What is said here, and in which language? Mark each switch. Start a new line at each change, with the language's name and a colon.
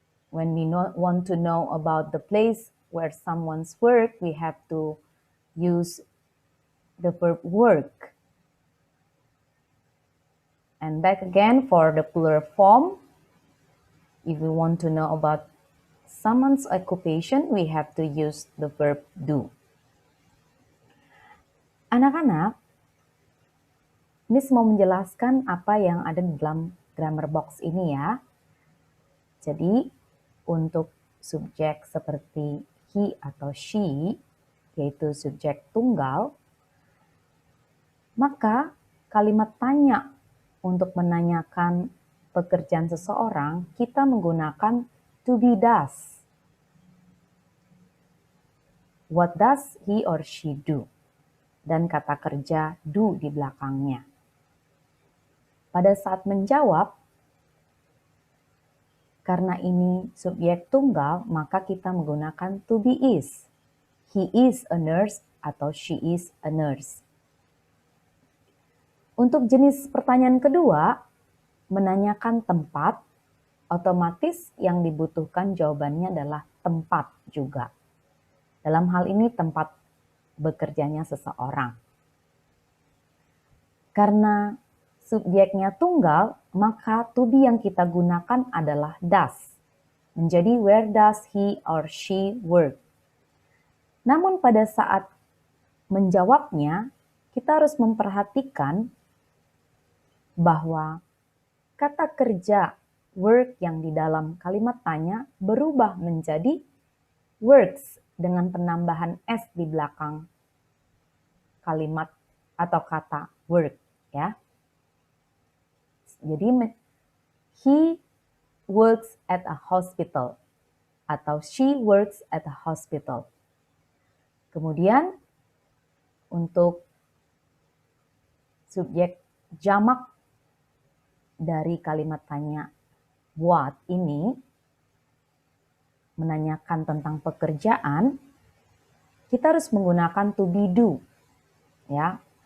English: When we want to know about the place where someone's work, we have to use the verb work. And back again for the plural form, if we want to know about someone's occupation, we have to use the verb do.
Indonesian: Anak-anak, Miss mau menjelaskan apa yang ada di dalam grammar box ini ya. Jadi, untuk subjek seperti he atau she, yaitu subjek tunggal, maka kalimat tanya untuk menanyakan pekerjaan seseorang, kita menggunakan to be does.
English: What does he or she do?
Indonesian: Dan kata kerja do di belakangnya. Pada saat menjawab, karena ini subjek tunggal, maka kita menggunakan to be is.
English: He is a nurse atau she is a nurse.
Indonesian: Untuk jenis pertanyaan kedua, menanyakan tempat, otomatis yang dibutuhkan jawabannya adalah tempat juga. Dalam hal ini tempat bekerjanya seseorang. Karena subjeknya tunggal, maka to be yang kita gunakan adalah does.
English: Menjadi where does he or she work?
Indonesian: Namun pada saat menjawabnya, kita harus memperhatikan bahwa kata kerja work yang di dalam kalimat tanya berubah menjadi works dengan penambahan s di belakang kalimat atau kata work, ya.
English: Jadi he works at a hospital atau she works at a hospital.
Indonesian: Kemudian untuk subjek jamak dari kalimat tanya what ini menanyakan tentang pekerjaan, kita harus menggunakan to be do. Ya.